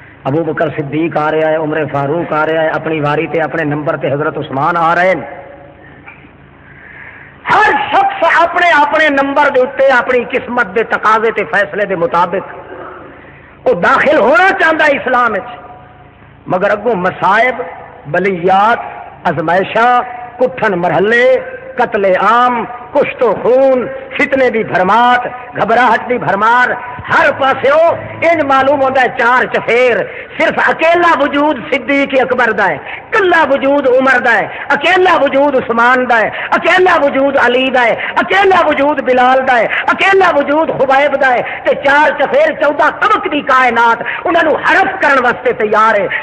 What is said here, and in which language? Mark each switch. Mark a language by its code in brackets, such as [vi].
[ur] ابو بکر صدیق آ رہا ہے, عمر فاروق آ رہا ہے, [pa] اپنی واری تے اپنے نمبر تے [ur] حضرت عثمان آ رہے ہیں. [pa] ہر شخص اپنے اپنے نمبر دے اوتے اپنی قسمت دے تقاضے تے فیصلے دے مطابق وہ داخل ہونا چاہتا ہے اسلام وچ. مگر اگوں مصائب بلیات ازمائشاں کٹھن مرحلے قتل عام کشت و خون فتنے دی بھرماٹ گھبراہٹ دی بھرمار ہر پاسے انج معلوم ہوتا ہے چار چفیر. صرف اکیلا وجود صدیق اکبر دا ہے, کلا وجود عمر دا ہے, اکیلا وجود عثمان دا ہے, اکیلا وجود علی دا ہے, اکیلا وجود بلال دا ہے, اکیلا وجود خبیب دا ہے. تے چار چفیر 14 طبق دی کائنات انہوں حرف کرن واسطے تیار ہے.